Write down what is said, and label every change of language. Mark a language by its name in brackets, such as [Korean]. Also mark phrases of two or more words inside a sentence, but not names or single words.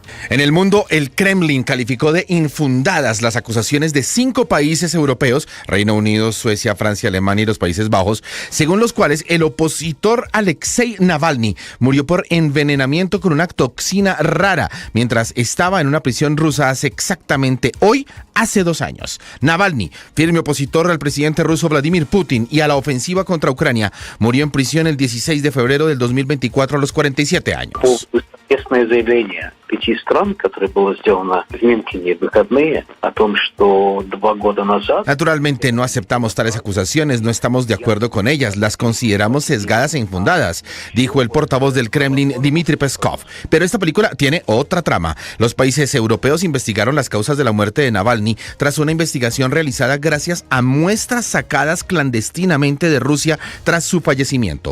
[Spanish] En el mundo, el Kremlin calificó de infundadas las acusaciones de 5 países europeos, Reino Unido, Suecia, Francia, Alemania y los Países Bajos, según los cuales el opositor Alexei Navalny murió por envenenamiento con una toxina rara mientras estaba en una prisión rusa hace exactamente hace 2 años. Navalny, firme opositor al presidente ruso Vladimir Putin y a la ofensiva contra Ucrania, murió en prisión el 16 de febrero del 2024 a los 47 años. [Russian] Заявление 5 стран, которое было сделано в Мюнхене в выходные, о том, что 2 года назад... [Spanish] Naturalmente no aceptamos tales acusaciones, no estamos de acuerdo con ellas, las consideramos sesgadas e infundadas, dijo el portavoz del Kremlin, Dmitry Peskov. Pero esta película tiene otra trama. Los países europeos investigaron las causas de la muerte de Navalny tras una investigación realizada gracias a muestras sacadas clandestinamente de Rusia tras su fallecimiento.